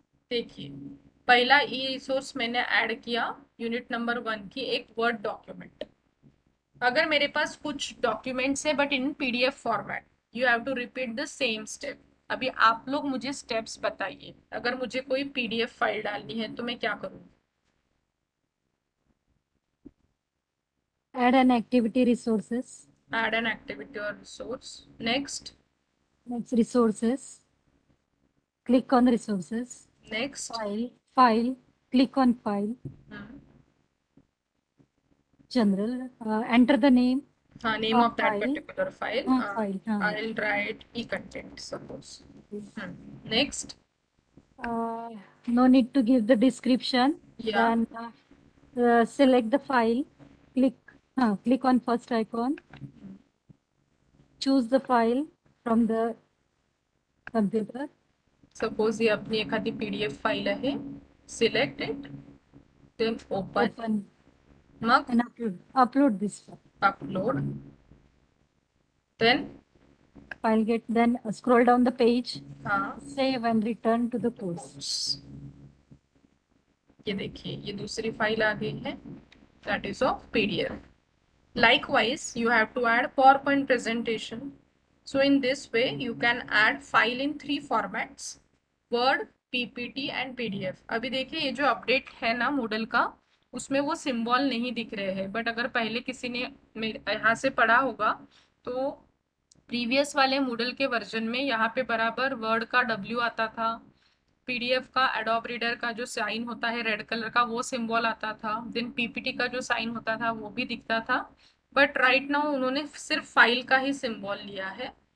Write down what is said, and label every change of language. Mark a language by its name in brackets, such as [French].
[Hindi] देखिए पहला e resource मैंने ऐड किया यूनिट नंबर 1 की एक वर्ड डॉक्यूमेंट। अगर मेरे पास कुछ डॉक्यूमेंट्स है but in PDF format, you have to repeat the same step. अभी आप लोग मुझे स्टेप्स बताइए, अगर मुझे कोई पीडीएफ फाइल डालनी है तो मैं क्या करूँ। [English] Add an activity resources. Add an activity or resource. Next. Next resources. Click on resources. Next. File. Click on file. General. Enter the name. Name of that file. particular file. File. I'll write e-content, suppose. Next. No need to give the description. Yeah. Then select the file. Click on first icon. Choose the file from the computer. Suppose [Marathi] ये अपनी एखादी PDF file आहे. [English] Select it. Then open. [Marathi] मग [English] and upload this file. upload, then File get then scroll down the page, [Hindi] हाँ [English] save and return to the course. [Hindi] ये देखिए ये दूसरी file आ गई है, [English] that is of PDF. Likewise, you have to add PowerPoint presentation. So in this way, you can add file in 3 formats: Word, PPT and PDF. [Hindi] अभी देखिए ये जो अपडेट है ना Moodle का, उसमें वो सिंबल नहीं दिख रहे हैं, बट अगर पहले किसी ने यहाँ से पढ़ा होगा तो प्रीवियस वाले Moodle के वर्जन में यहाँ पे बराबर वर्ड का W आता था, PDF का एडोब रीडर का जो साइन होता है रेड कलर का वो सिंबल आता था, देन PPT का जो साइन होता था वो भी दिखता था, बट राइट नाउ उन्होंने सिर्फ फाइल का ही सिंबल लिया है।